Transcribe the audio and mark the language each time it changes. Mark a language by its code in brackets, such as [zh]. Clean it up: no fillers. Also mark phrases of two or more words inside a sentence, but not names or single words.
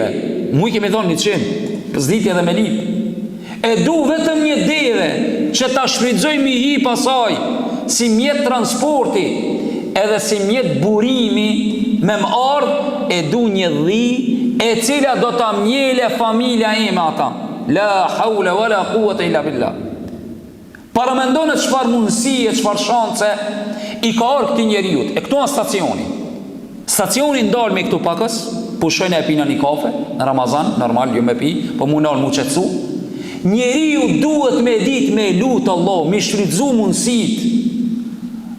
[sq] Mu i kemi thonë 100, zditje dhe me lip. E du vetëm një deve që ta shfrytëzoj mi hi pasaj, si mjet transporti, edhe si mjet burimi me më ardh, e du një dhi, e cila do ta mjele familja ime ata. [ar] لا حول ولا قوة إلا بالله. [sq] Paramendone çfarë mundësie, çfarë shanse i ka orë këti njeriut. E këtu në stacioni. Stacioni ndalë me këtu pakës, pushojnë e pina një kafe, në Ramazan, normal, ju me pi, po mu nalë mu qetsu. Njeriu duhet me dit me lutë Allah, me shfrytëzu mundësit.